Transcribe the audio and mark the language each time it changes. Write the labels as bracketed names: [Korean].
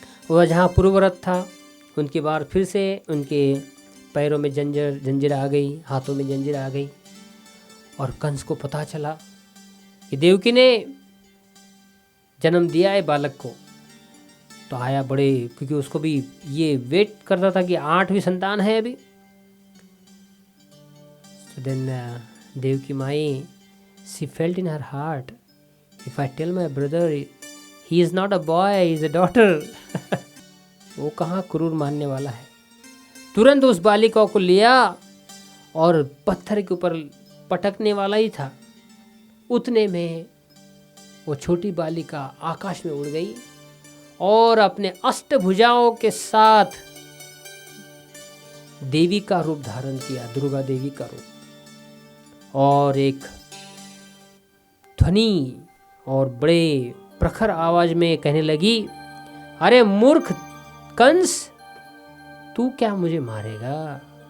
[Hindi] वह जहाँ पूर्वव्रत था उनके बाद फिर से उनके पैरों में जंजीर आ गई, हाथों में जंजीर आ गई। और कंस को पता चला कि देवकी ने जन्म दिया है बालक को, तो आया बड़े, क्योंकि उसको भी ये वेट करता था कि 8वीं संतान है अभी। [English] So then Devaki Mai, she felt in her heart, if I tell my brother he is not a boy, he is a daughter. [Hindi] वो कहाँ क्रूर मानने वाला है। तुरंत उस बालिका को लिया और पत्थर के ऊपर पटकने वाला ही था। उतने में वो छोटी बालिका आकाश में उड़ गई और अपने अष्टभुजाओं के साथ देवी का रूप धारण किया, दुर्गा देवी का रूप, और एक ध्वनि और बड़े प्रखर आवाज में कहने लगी, अरे मूर्ख कंस, तू क्या मुझे मारेगा?